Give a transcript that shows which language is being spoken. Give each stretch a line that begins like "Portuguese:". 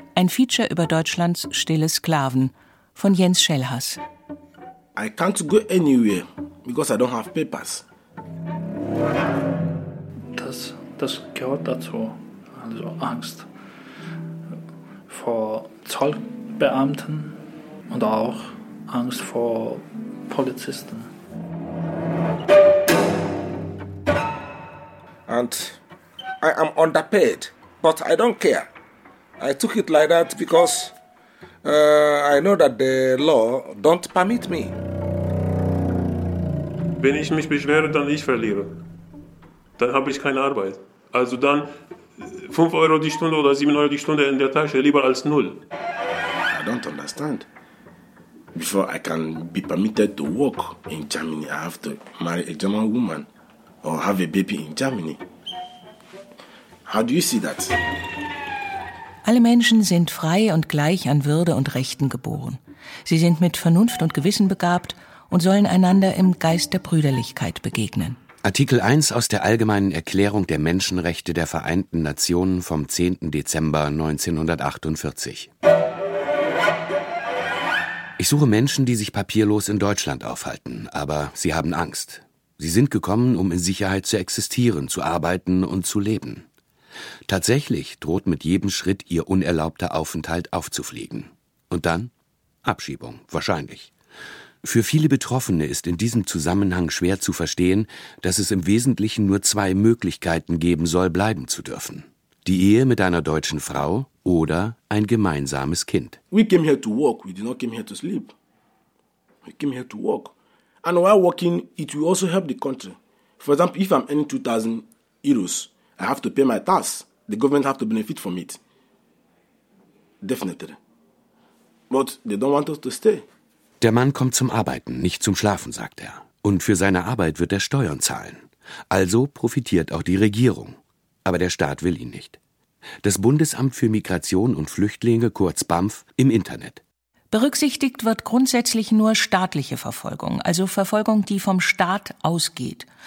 German: Ein Feature über Deutschlands stille Sklaven von Jens Schellhass.
English: I can't go anywhere because I don't have papers.
German: Das gehört dazu. Also Angst vor Zollbeamten und auch Angst vor Polizisten.
English: And I am underpaid, but I don't care. I took it like that because I know that the law don't permit me.
German: Wenn ich mich beschwere, dann ich verliere. Dann habe ich keine Arbeit. Also dann 5 Euro die Stunde oder 7 Euro die Stunde in der Tasche, lieber als null.
English: I don't understand. Before I can be permitted to work in Germany, I have to marry a German woman or have a baby in Germany. How do you see that?
German: Alle Menschen sind frei und gleich an Würde und Rechten geboren. Sie sind mit Vernunft und Gewissen begabt und sollen einander im Geist der Brüderlichkeit begegnen. Artikel 1 aus der Allgemeinen Erklärung der Menschenrechte der Vereinten Nationen vom 10. Dezember 1948. Ich suche Menschen, die sich papierlos in Deutschland aufhalten, aber sie haben Angst. Sie sind gekommen, um in Sicherheit zu existieren, zu arbeiten und zu leben. Tatsächlich droht mit jedem Schritt ihr unerlaubter Aufenthalt aufzufliegen. Und dann? Abschiebung, wahrscheinlich. Für viele Betroffene ist in diesem Zusammenhang schwer zu verstehen, dass es im Wesentlichen nur zwei Möglichkeiten geben soll, bleiben zu dürfen. Die Ehe mit einer deutschen Frau oder ein gemeinsames Kind.
English: We came here to work, we did not come here to sleep. We came here to work. And while working, it will also help the country. For example, if I'm earning 2,000 euros, I have to pay my tax. The government have to benefit from it. Definitely. But they don't want us to stay.
German: Der Mann kommt zum Arbeiten, nicht zum Schlafen, sagt er. Und für seine Arbeit wird er Steuern zahlen. Also profitiert auch die Regierung. Aber der Staat will ihn nicht. Das Bundesamt für Migration und Flüchtlinge, kurz BAMF, im Internet. Berücksichtigt wird grundsätzlich nur staatliche Verfolgung, also Verfolgung, die vom Staat ausgeht.